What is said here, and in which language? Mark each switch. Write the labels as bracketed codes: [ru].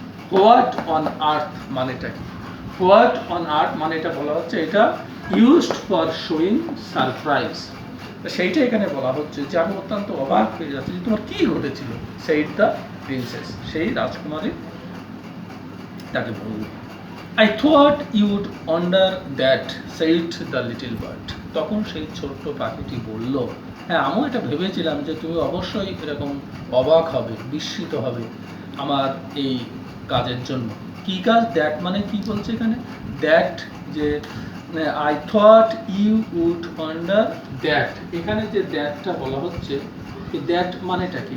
[en] what on earth [bn] মানেটা কি, what on earth মানে এটা বলা হচ্ছে এটা [en] used for showing surprise, [bn] সেইটা এখানে বলা হচ্ছে যে আমি অত্যন্ত অবাক হয়ে যাচ্ছি যে তোমার কি ঘটেছিল, [en] said the princess, [bn] সেই রাজকুমারী তাকে বলল। [en] I thought you'd wonder that, said the little bird. [bn] তখন সেই ছোট্ট পাখিটি বলল, হ্যাঁ আমিও এটা ভেবেছিলাম যে তুমি অবশ্যই এরকম অবাক হবে, বিস্মিত হবে আমার এই কাজের জন্য। কি কাজ? দ্যাট মানে কি বলছে এখানে? দ্যাট, যে [en] I thought you would wonder that, [bn] এখানে যে দ্যাটটা বলা হচ্ছে, এই দ্যাট মানেটা কি?